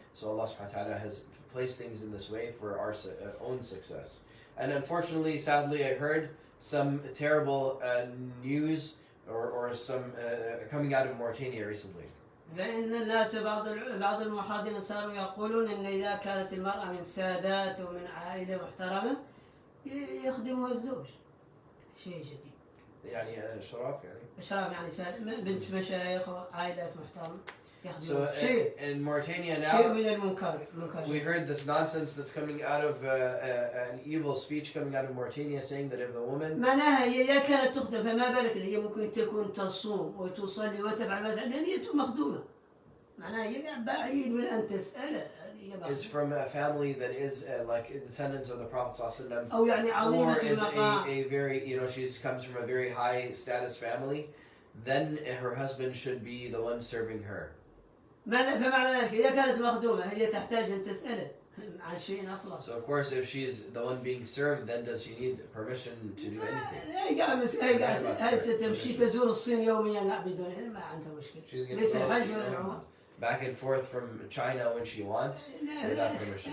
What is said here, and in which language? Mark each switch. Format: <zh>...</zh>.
<en>So Allah subhanahu wa ta'ala has placed things in this way for our own success. And unfortunately, sadly, I heard some terrible news or some coming out of Mauritania recently.</en> <ar>فإن الناس بعض المحاضرين صاروا يقولون إن إذا كانت المرأة من سادات ومن عائلة محترمة يخدمها الزوج. شيء جديد. شرف شرف بنت مشايخ وعائلات محترمة.</ar> <en>So in Mauritania now, we heard this nonsense that's coming out of an evil speech coming out of Mauritania, saying that if the woman</en> <ar>معناها هي كانت تخدم فما بالك هي ممكن تكون تصوم وتصلي وتفعل ما تفعل لأن هي مخدومة. معناها هي بعيد من أن تسأل.</ar> <en>Is from a family that is like descendants of the Prophet ﷺ,</en> <ar>أو عظيمة</ar> <en>or is</en> <ar>المقام.</ar> <en>a very she comes from a very high status family, then her husband should be the one serving her.</en> <ar>فمعنى ذلك إذا كانت مخدومة هي تحتاج أن تسأله عن شيء أصلا.</ar> <en>So of course, if she's the one being served, then does she need permission to do anything?</en> <ar>هل ستمشي تزور الصين يوميا بدون ما عندها مشكلة. ليس الحج ولا العمرة.</ar> <en>Back and forth from China when she wants without permission.</en>